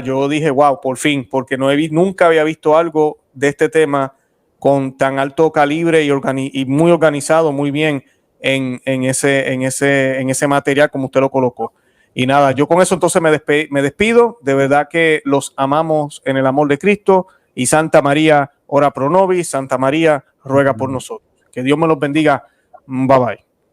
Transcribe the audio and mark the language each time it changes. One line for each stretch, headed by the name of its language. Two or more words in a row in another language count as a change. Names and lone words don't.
Spanish: Yo dije, wow, por fin, porque nunca había visto algo de este tema con tan alto calibre y muy organizado, muy bien en ese material como usted lo colocó. Y nada, yo con eso entonces me despido. De verdad que los amamos en el amor de Cristo.
Latin: Y Santa María, ora pro nobis.
Spanish: Santa María, ruega por nosotros. Que Dios me los bendiga.
English: Bye bye.